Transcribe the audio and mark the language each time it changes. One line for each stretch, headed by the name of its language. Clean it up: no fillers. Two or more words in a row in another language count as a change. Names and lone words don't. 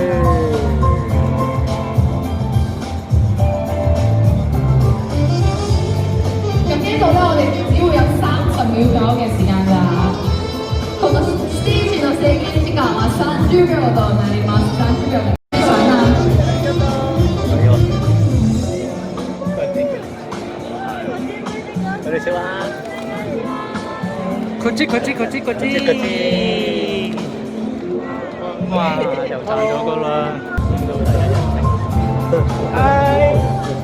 Cantonese: 咁呢度咧，我哋只會有30秒左右嘅時間㗎。
Japanese: このステージの制限時間は30秒となります。30秒で。
Cantonese: 我哋食啦。
Japanese: こっち。
Cantonese: 哇！又賺咗個啦〜